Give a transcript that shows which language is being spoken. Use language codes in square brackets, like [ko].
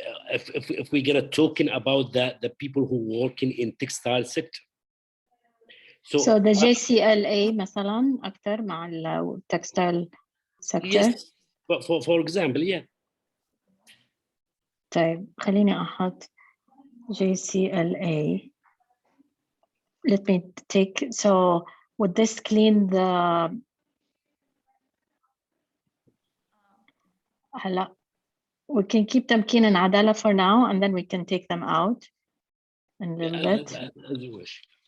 [en] If we're gonna talking about the people who working in textile sector. So the JCLA [ar] مثلا أكتر مع ال [en] textile sector. Yes, but for example, yeah. [ar] طيب خليني أحط JCLA. [en] Let me take, so would this clean the هلا we can keep Tamkeen and Adala for now and then we can take them out in a little bit. As you wish.